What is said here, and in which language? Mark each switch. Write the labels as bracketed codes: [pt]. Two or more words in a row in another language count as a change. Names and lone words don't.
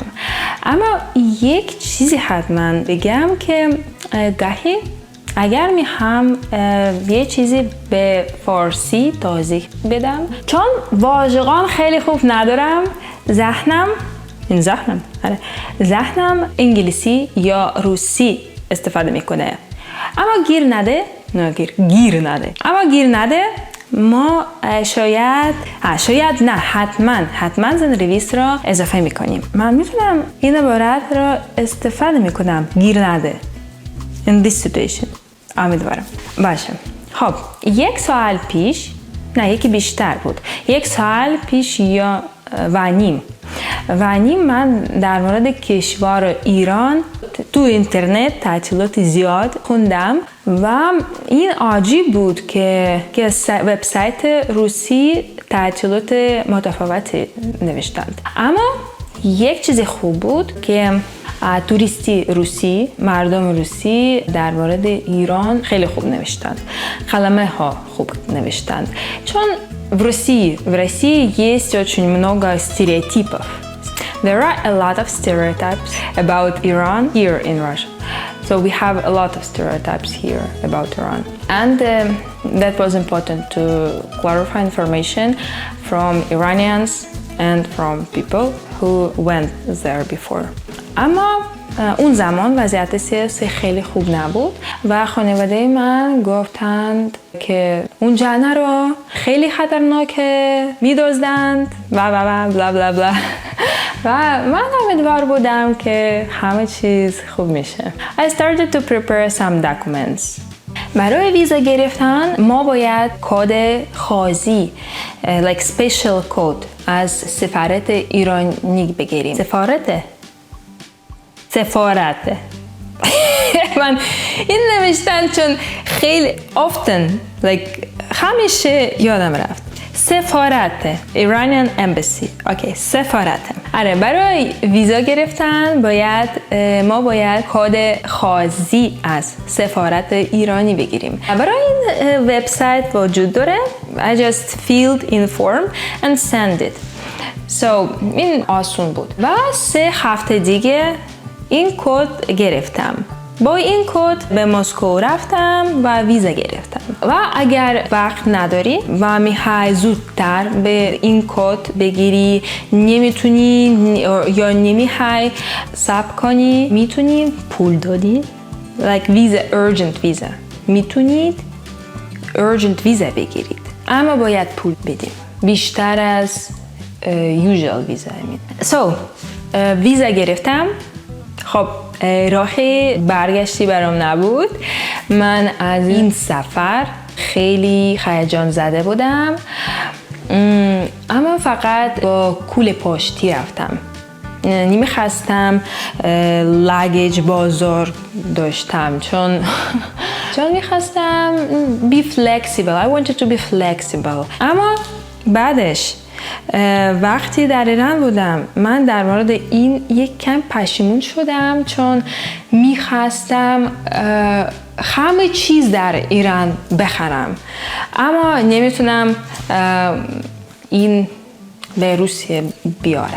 [fa] اما یک چیزی حتما بگم که گاهی اگر میخوام یه چیزی به فارسی توضیح بدم، چون واژگان خیلی خوب ندارم، ذهنم انگلیسی یا روسی استفاده میکنه. اما گیر نده ما شاید نه حتما زنرویس را اضافه میکنیم. من میتونم این عبارت را استفاده میکنم، گیر نده [en] in this situation. [fa] امیدوارم باشه. خب یک سال پیش، نه یکی بیشتر بود، یک سال پیش یا و نیم من در مورد کشور ایران تو اینترنت تعطیلات زیاد خوندم و این عجیب بود که وبسایت روسی تعطیلات متفاوتی نوشتند. اما یک چیز خوب بود که توریستی روسی، مردم روسی در مورد ایران خیلی خوب نوشتند. کلمه ها خوب نوشتند. [ru] چون в России есть очень много стереотипов. There are a lot of stereotypes about Iran here in Russia. So we have a lot of stereotypes here about Iran. And that was important to clarify information from Iranians and from people who went there before. [fa] اما اون زمان وضعیت سیاسی خیلی خوب نبود و خانواده من گفتند که اون جنه رو خیلی خطرناکه، میدزدند و بلا بلا بلا و من امیدوار بودم که همه چیز خوب میشه. [en] I started to prepare some documents. [fa] برای ویزا گرفتن ما باید کد خاصی [en] like special code [fa] از سفارت ایرانی بگیریم. سفارت من این نوشتن چون خیلی [en] often like [fa] همیشه یادم رفت. سفارت [en] Iranian Embassy. [fa] اوکی، سفارت. آره، برای ویزا گرفتن ما باید کد خاصی از سفارت ایرانی بگیریم. برای این وبسایت وجود داره. [en] I just filled in form and send it. [fa] So این آسون بود و 3 هفته دیگه این کد گرفتم. با این کد به مسکو رفتم و ویزا گرفتم. و اگر وقت نداری و میخوای زودتر به این کد بگیری، نمیتونی یا نمیخوای صبر کنی، میتونی پول دادی [en] like visa, urgent visa. [fa] میتونید [en] urgent visa [fa] بگیرید، اما باید پول بدیم بیشتر از [en] usual visa. [fa] ویزا گرفتم. خب راه برگشتی برام نبود. من از این سفر خیلی هیجان زده بودم، اما فقط با کوله پشتی رفتم. نمیخواستم لگیج بازار داشتم چون میخواستم [en] be flexible. I wanted to be flexible. [fa] اما بعدش وقتی در ایران بودم من در مورد این یک کم پشیمون شدم، چون میخواستم همه چیز در ایران بخرم، اما نمیتونم این به روسیه بیارم.